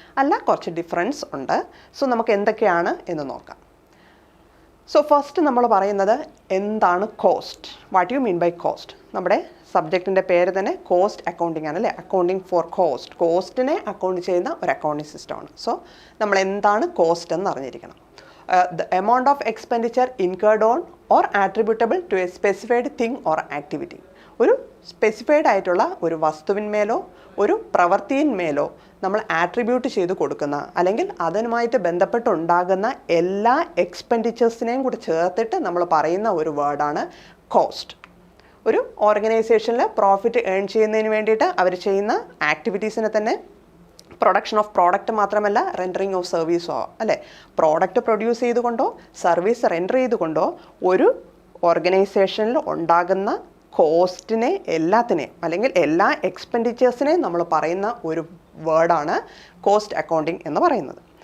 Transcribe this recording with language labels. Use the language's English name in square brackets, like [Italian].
[Malayalam] അല്ല, കുറച്ച് ഡിഫറൻസ് ഉണ്ട്. സോ നമുക്ക് എന്തൊക്കെയാണ് എന്ന് നോക്കാം. സോ ഫസ്റ്റ് നമ്മൾ പറയുന്നത് എന്താണ് cost, [English] What you mean by cost. [Malayalam] നമ്മുടെ സബ്ജക്റ്റിൻ്റെ പേര് തന്നെ കോസ്റ്റ് അക്കൗണ്ടിങ് ആണ്, അല്ലേ, അക്കൗണ്ടിങ് ഫോർ കോസ്റ്റ്. കോസ്റ്റിനെ അക്കൗണ്ട് ചെയ്യുന്ന ഒരു അക്കൗണ്ടിങ് സിസ്റ്റമാണ്. സോ നമ്മൾ എന്താണ് കോസ്റ്റ് എന്ന് അറിഞ്ഞിരിക്കണം. [English] The amount of expenditure incurred on or attributable to a specified thing or activity. [Malayalam] ഒരു സ്പെസിഫൈഡ് ആയിട്ടുള്ള ഒരു വസ്തുവിന്മേലോ ഒരു പ്രവൃത്തിയിന്മേലോ നമ്മൾ ആട്രിബ്യൂട്ട് ചെയ്ത് കൊടുക്കുന്ന അല്ലെങ്കിൽ അതുമായിട്ട് ബന്ധപ്പെട്ടുണ്ടാകുന്ന എല്ലാ എക്സ്പെൻഡിച്ചേഴ്സിനെയും കൂടി ചേർത്തിട്ട് നമ്മൾ പറയുന്ന ഒരു വേർഡാണ് കോസ്റ്റ്. ഒരു ഓർഗനൈസേഷനിൽ പ്രോഫിറ്റ് ഏൺ ചെയ്യുന്നതിന് വേണ്ടിയിട്ട് അവർ ചെയ്യുന്ന ആക്ടിവിറ്റീസിനെ തന്നെ പ്രൊഡക്ഷൻ ഓഫ് പ്രോഡക്റ്റ് മാത്രമല്ല, റെൻഡറിങ് ഓഫ് സർവീസോ, അല്ലേ, പ്രോഡക്റ്റ് പ്രൊഡ്യൂസ് ചെയ്തുകൊണ്ടോ സർവീസ് റെൻഡർ ചെയ്തുകൊണ്ടോ ഒരു ഓർഗനൈസേഷനിൽ ഉണ്ടാകുന്ന കോസ്റ്റിനെ എല്ലാത്തിനെയും അല്ലെങ്കിൽ എല്ലാ എക്സ്പെൻഡിച്ചേഴ്സിനെയും നമ്മൾ പറയുന്ന ഒരു വേർഡാണ് കോസ്റ്റ് അക്കൗണ്ടിങ് എന്ന് പറയുന്നത്.